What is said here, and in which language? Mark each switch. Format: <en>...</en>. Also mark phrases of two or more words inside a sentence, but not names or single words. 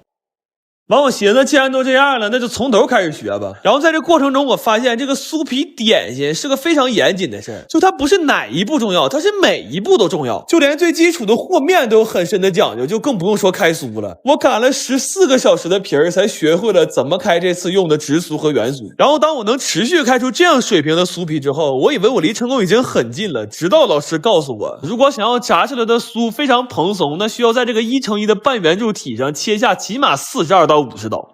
<zh>完我寻思既然都這樣了，那就從頭開始學吧。然後在這過程中我發現這個酥皮點心是個非常嚴謹的事兒，就它不是哪一步重要，它是每一步都重要，就連最基礎的和面都有很深的講究，就更不用說開酥了。我擀了14 個小時的皮兒才學會了怎麼開這次用的直酥和圓酥。然後當我能持續開出這樣水平的酥皮之後，我以為我離成功已經很近了，直到老師告訴我，如果想要炸出來的酥非常蓬鬆，那需要在這個1×1的半圓柱體上切下起碼42到50刀。</zh>